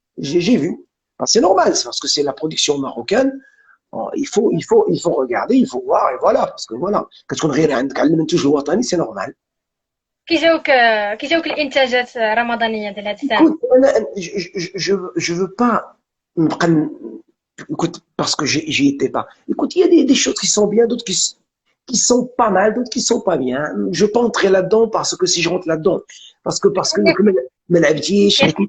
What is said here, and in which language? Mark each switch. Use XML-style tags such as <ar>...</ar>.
<fr>J'ai vu c'est normal parce que c'est la production marocaine. Il faut regarder, il faut voir et voilà parce que voilà</fr> <ar>كتكون غير عندك على المنتوج الوطني</ar> <fr>c'est normal.</fr> <ar>كي جاوك الانتاجات الرمضانيه ديال هذا السنه؟</ar> <fr>Écoute, je veux pas écoute, parce que j'y étais pas. Écoute, il y a des choses qui sont bien, d'autres qui sont pas mal, d'autres qui sont pas bien. Je peux entrer là-dedans parce que si je rentre là-dedans, parce que</fr> <ar>ما لعبتيش.</ar>